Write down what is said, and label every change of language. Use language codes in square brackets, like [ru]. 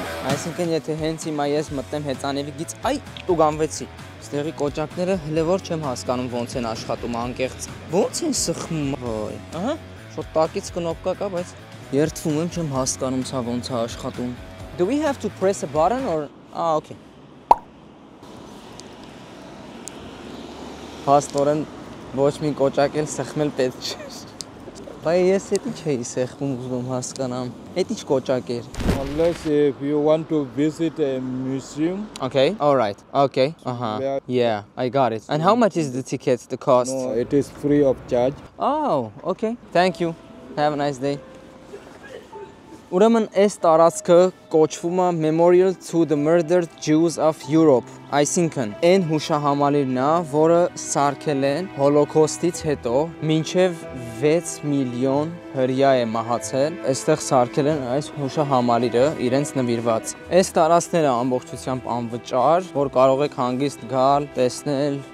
[hy] Այսինքն, եթե հենց հիմա ես մտնեմ հեծանիվի գիծ, այ տուգանվեցի։ Այստեղի կոճակները հələ որ չեմ հասկանում ոնց են աշխատում անկեղծ։ Ոնց են սխմում, ոյ։ Ահա, շոտ տակից կնոպկա կա, բայց երթվում եմ, չեմ հասկանում սա ոնց է աշխատում։ [en] Do we have to press a button or okay։ [hy] Փաստորեն ոչ մի կոճակ էլ սխմել պետք չէ։ Բայց ես էդի չէի սխմում ուզում հասկանամ։ Էդ ինչ կոճակ էր։ [en] Unless if you want to visit a museum. Okay, all right. Okay. Yeah, I got it. And how much is the ticket, the cost? No, it is free of charge. Oh, okay. Thank you. Have a nice day. [hy] Ուրեմն այս տարածքը կոչվում է Memorial to the Murdered Jews of Europe։ Այսինքն, այն հուշահամալիրն է, որը սարքել են հոլոկոստից հետո, մինչև 6 միլիոն հրյա է մահացել, այստեղ սարքել են այս հուշահամալիրը իրենց նվիրված։ Այս տարածքները ամբողջությամբ անվճար, որ կարող եք հանգիստ գալ, տեսնել,